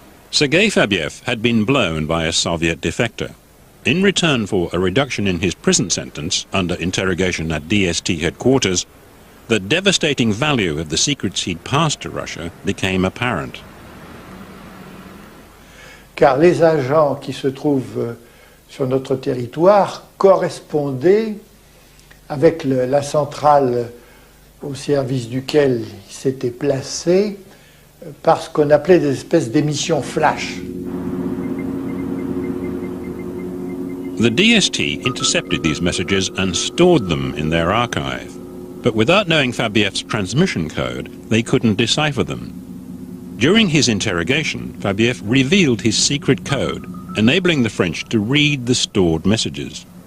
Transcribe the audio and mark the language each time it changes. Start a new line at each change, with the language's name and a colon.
English: Sergei Fabiev had been blown by a Soviet defector. In return for a reduction in his prison sentence under interrogation at DST headquarters, the devastating value of the secrets he'd passed to Russia became apparent.
French: Car les agents qui se trouvent sur notre territoire correspondaient avec la centrale au service duquel il s'était placé par ce qu'on appelait des espèces d'émissions flash.
English: The DST intercepted these messages and stored them in their archive. But without knowing Fabiev's transmission code, they couldn't decipher them. During his interrogation, Fabiev revealed his secret code, enabling the French to read the stored messages.